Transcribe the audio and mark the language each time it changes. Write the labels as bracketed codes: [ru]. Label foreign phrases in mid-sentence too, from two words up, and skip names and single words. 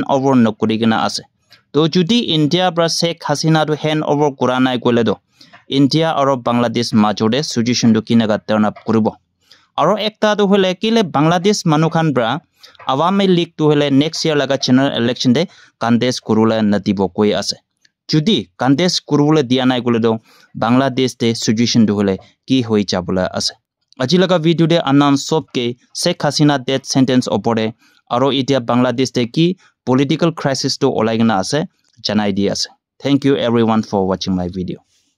[nag] over no kurigina ase to judi India bra Sheikh Hasina du [en] hand over [nag] kuranai gole do India aro Bangladesh majode suggestion du kinaga turn up kuribo aro ekta du hole kile Bangladesh manukhan bra Awami League tu hole [en] next year [nag] laga [en] general election [nag] de contest kurula nadibo koi ase judi contest kurule dia nai gole do Bangladesh te suggestion du hole ki hoi jabula ase aji laga video de anan sob ke Sheikh Hasina death sentence opore aro itia Bangladesh te ki [en] political crisis [nag] to olaigna ase janai di ase [en] thank you everyone for watching my video